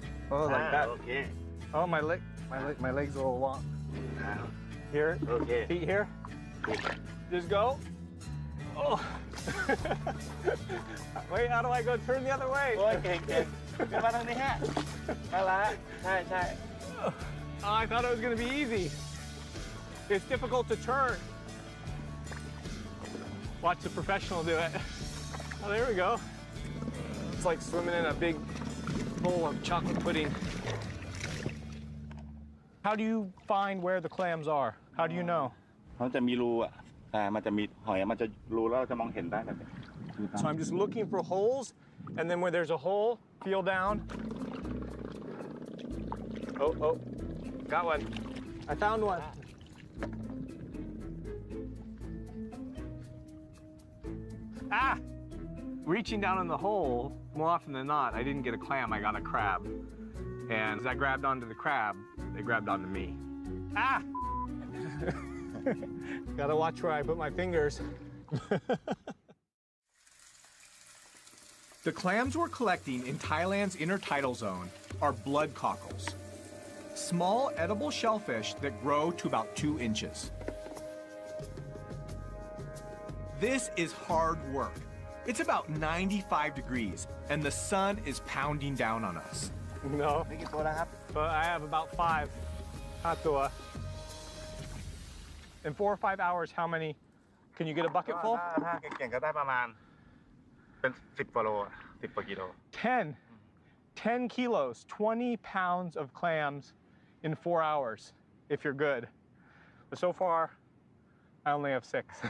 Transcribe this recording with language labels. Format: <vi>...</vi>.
<en>Oh, like that. Okay. Oh, my leg's a little long. Here, Okay. feet here. Just go. Oh. Wait, how do I go turn the other way?</en> <th>โอ้ยเก่งๆขึ้นมาทางนี้ฮะมาละใช่</th> <en>Oh, I thought it was gonna be easy. It's difficult to turn. Watch the professional do it. Oh, there we go. It's like swimming in a big bowl of chocolate pudding. How do you find where the clams are? How do you know?</en> <th>เขาจะมีรูอ่ะแต่มันจะมีหอยมันจะรูแล้วเราจะมองเห็นได้แบบนี้</th> <en>So I'm just looking for holes, and then where there's a hole, feel down. Oh, got one. I found one. Ah! Reaching down in the hole, more often than not, I didn't get a clam, I got a crab. And as I grabbed onto the crab, they grabbed onto me. Ah! Gotta watch where I put my fingers. The clams we're collecting in Thailand's intertidal zone are blood cockles, small edible shellfish that grow to about 2 inches. This is hard work. It's about 95 degrees, and the sun is pounding down on us. No,</en> <th>ไม่กี่ตัวแล้วครับ</th> <en>but I have about 5. Hatua. In 4 or 5 hours, how many? Can you get a bucket full?</en> <th>ถ้าเก่งๆก็ได้ประมาณเป็น10กว่าโล10กว่ากิโล</th> <en>10 kilos, 20 pounds of clams in 4 hours, if you're good. But so far, I only have 6.</en>